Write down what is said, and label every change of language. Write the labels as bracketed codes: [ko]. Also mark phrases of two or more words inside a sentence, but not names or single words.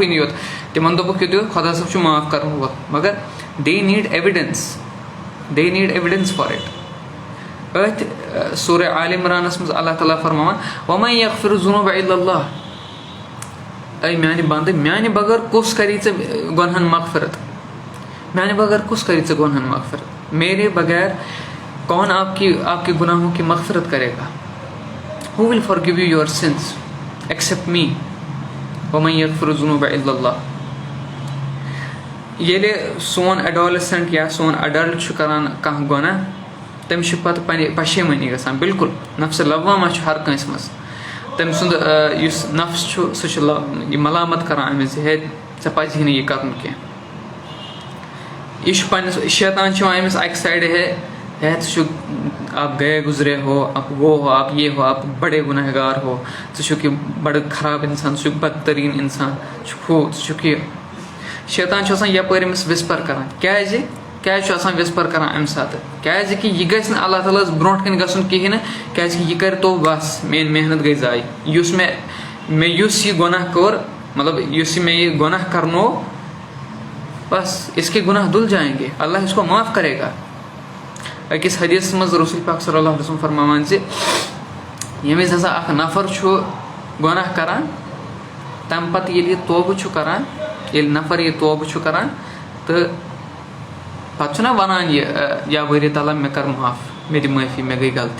[ks] نہٕ یوت تِمن دوٚپُکھ یوت خۄدا صٲب چھُ معاف کرن وول مگر [en] they need evidence for it [ks] أتھۍ سورہ آل عمرانس منٛز اللہ تعالیٰ فرماوان [ar] وَمَن یغفِرُ الذُّنوٗبَ اِلَّا اللّٰہ [ks] اے میانہِ بنٛدٕ میانہِ بغٲر کُس کری ژےٚ گۄنہن مغفرت میانہِ بغٲر کُس کری ژےٚ گۄنہن مغفرت [ur] میرے بغیر کون آپ کے گناہوں کی مغفرت کرے گا? [en] Who will forgive you your sins except me? [ar] وَمَن يَغْفِرُ الذُّنُوبَ إِلَّا اللَّهُ. [ks] ییٚلہِ سون ایڈولسنٹ یا سون اڈلٹ چھُ کران کانٛہہ گۄناہ تٔمِس چھُ پتہٕ پنٕنہِ پشیمٲنی گژھان. بالکل نفسہِ لوامہ چھُ ہر کٲنٛسہِ منٛز. تٔمۍ سُنٛد یُس نفس چھُ سُہ چھُ یہِ ملامت کران أمِس زِ ہے ژےٚ پزِ نہٕ یہِ کرُن کینٛہہ. یہِ چھُ پننِس شیطان چھُ یِوان أمِس اکہِ سایڈٕ ہے ژٕ چھُکھ [ur] آپ گئے گزرے ہو, آپ وہ ہو, آپ یہ ہو, آپ بڑے گنہگار ہو, [ks] ژٕ چھُکھ یہِ بڑٕ خراب انسان, ژٕ چھُکھ بدتریٖن انسان, ژٕ چھُکھ یہِ. شیطان چھُ آسان یپٲرۍ أمِس وِسپر کران. کیازِ چھُ آسان وِسپر کران امہِ ساتہٕ؟ کیازِ کہِ یہِ گژھِ نہٕ اللہ تعالیٰ ہس برونٛٹھ کَنۍ گژھُن کِہینۍ نہٕ, کیازِ کہِ یہِ کرِ تو بس میٲنۍ محنت گٔے ضایہِ. یُس یُس یہِ گۄناہ کوٚر, مطلب یُس مےٚ یہِ گۄناہ کرنوو, بس [ur] اس کے گناہ دھل جائیں گے, [ks] اللہ [ur] اس کو معاف کرے گا. [ks] أکِس حدیٖثس منٛز رسول پاک [ar] صلی اللہ علیہ وسلم [ks] فرماوان زِ ییٚمہِ وِزِ ہسا اکھ نفر چھُ گۄناہ کران, تمہِ پتہٕ ییٚلہِ یہِ توبہٕ چھُ کران, ییٚلہِ نفر یہِ توبہٕ چھُ کران تہٕ پتہٕ چھُنہ ونان یہِ یا ؤری تعالیٰ مےٚ کر معاف, مےٚ دِ معٲفی, مےٚ گٔے غلطی.